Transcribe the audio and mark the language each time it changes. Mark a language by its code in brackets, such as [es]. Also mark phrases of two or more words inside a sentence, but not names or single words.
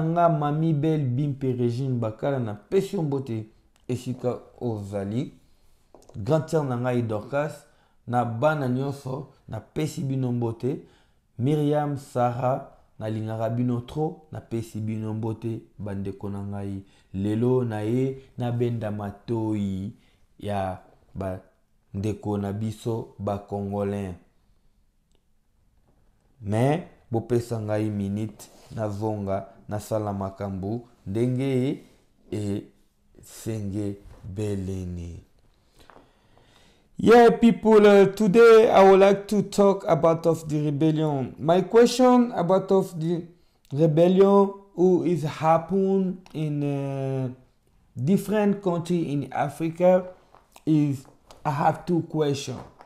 [ln] nga mami Belle Bimpe Regine Bakala na pesi mbote esika ozali, [fr] grand sœur [ln] na ngai Dorcas na bana nyonso na pesi bino mbote, Myriam Sarah na lingaka bino tro na pesi bino mbote bandeko na ngai lelo na ye na benda matoi ya bandeko na biso ba congolais. Mais bopesa ngai minute na zonga na sala makambu ndenge e senge beleni. [en] Yeah, people, today I would like to talk about of the rebellion. My question about of the rebellion who is happen in different country in Africa is I have two questions.